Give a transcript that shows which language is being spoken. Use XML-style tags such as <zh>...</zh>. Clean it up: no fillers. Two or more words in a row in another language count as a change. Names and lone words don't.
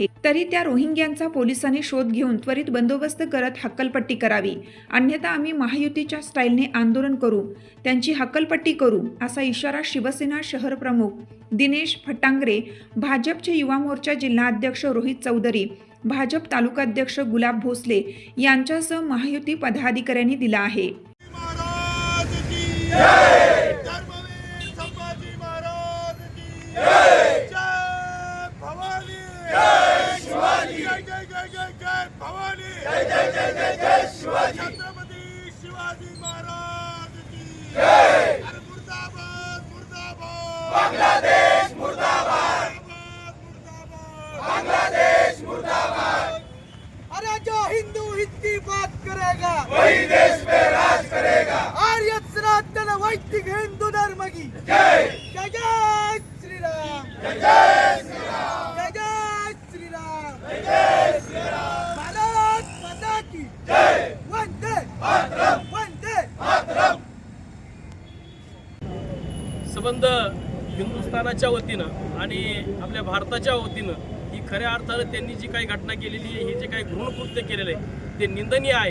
<mr>तरी त्या रोहिंग्यांचा पोलिसांनी शोध घेऊन त्वरित बंदोबस्त करत हक्कलपट्टी करावी, अन्यथा आम्ही महायुतीच्या स्टाईलने आंदोलन करू, त्यांची हक्कलपट्टी करू, असा इशारा शिवसेना शहर प्रमुख दिनेश फटांगरे, भाजपचे युवा मोर्चा जिल्हाध्यक्ष रोहित चौधरी, भाजप तालुकाध्यक्ष गुलाब भोसले यांच्यासह महायुती पदाधिकाऱ्यांनी दिला आहे.</mr> <hi>धर्मवीर संभाजी महाराज की जय भवानी, जय शिवाजी, जय जय जय जय जय भवानी, जय जय जय जय जय शिवाजी, छत्रपती शिवाजी महाराज की जय. मुर्दाबाद मुर्दाबाद, बांग्लादेश मुर्दाबाद, मुर्दाबाद बांग्लादेश मुर्दाबाद. अरे जो हिंदू हित की बात करेगा वही देश में राज करेगा. आर्य सनातन वैदिक हिंदू धर्म की जय. जय जय श्री राम, जय जय श्री राम, जय जय श्री राम, जय जय श्री राम. भारत माता की जय. वंदे मातरम, वंदे मातरम.</hi> <mr>संबंध हिंदुस्थानाच्या वतीनं आणि आपल्या भारताच्या वतीनं ही खऱ्या अर्थानं त्यांनी जी काही घटना केलेली आहे, हे जे काही घृणकृत्य केलेलं आहे ते निंदनीय आहे.</mr>